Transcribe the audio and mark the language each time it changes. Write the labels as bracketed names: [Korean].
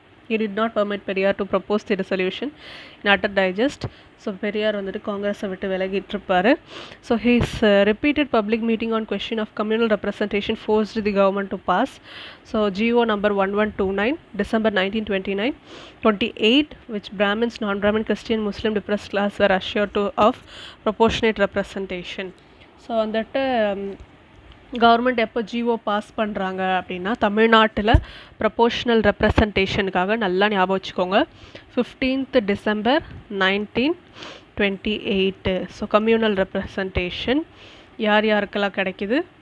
[English] He did not permit Periyar to propose the resolution in utter digest. [Tamil] So Periyar வந்துட்டு காங்கிரஸை விட்டு விலகிட்டுருப்பார். [English] So his repeated public meeting on question of communal representation forced the government to pass. So GO number 1129 December 1928 which Brahmins, non-Brahmin, Christian, Muslim, depressed class were assured of proportionate representation. [Tamil] So வந்துட்டு government எப்போ GO pass பண்ணுறாங்க அப்படின்னா தமிழ்நாட்டில் proportional ரெப்ரசன்டேஷனுக்காக நல்லா ஞாபகம் வச்சுக்கோங்க. [English] 15th December 1928. [Tamil] So communal representation யார் யாருக்கெல்லாம் கிடைக்கிது?